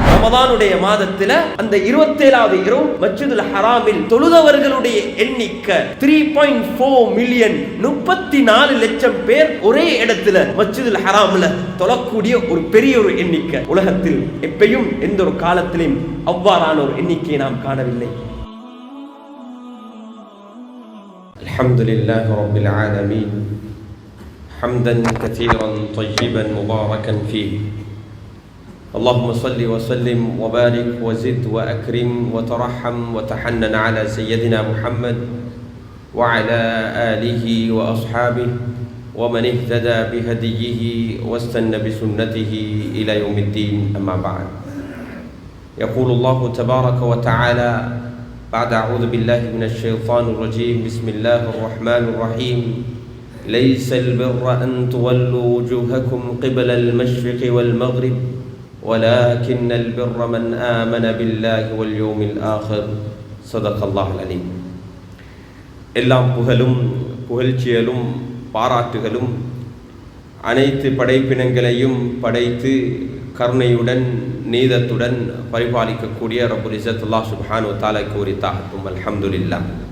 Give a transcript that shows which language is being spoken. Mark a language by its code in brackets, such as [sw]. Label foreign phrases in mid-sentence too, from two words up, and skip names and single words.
[ta] ரமதானுடைய மாதத்துல அந்த 27வது இரவு மஸ்ஜிதுல் ஹராமில் தொழுதவர்களுடைய எண்ணிக்கை 3.4 மில்லியன், 34 லட்சம் பேர் ஒரே இடத்துல மஸ்ஜிதுல் ஹராம்ல தொழக்கூடிய ஒரு பெரிய ஒரு எண்ணிக்கை. உலகத்தில் எப்பயும் எந்த ஒரு காலத்திலும் அவ்வாறான ஒரு எண்ணிக்கையை நாம் காணவில்லை. [ar] الحمد لله رب العالمين حمدا كثيرا طيبا مباركا فيه. اللهم صل وسلم وبارك وزد وأكرم وترحم وتحنن على سيدنا محمد وعلى آله وأصحابه ومن اهتدى بهديه واستنى بسنته إلى يوم الدين. أما بعد، يقول الله تبارك وتعالى بعد أعوذ بالله من الشيطان الرجيم بسم الله الرحمن الرحيم ليس البر أن تولوا وجوهكم قبل المشرق والمغرب ولكن البر من آمن بالله واليوم الآخر صدق الله العليم. [ta] எல்லாம் புகழும் புகழ்ச்சியலும் பாராட்டுகளும் அனைத்து படைப்பினங்களையும் படைத்து கருணையுடன் நீதத்துடன் பரிபாலிக்கக்கூடிய [ar] رب العزة الله سبحانه وتعالى [ta] கூறித்தாகட்டும். அல்ஹம்துலில்லாஹ்.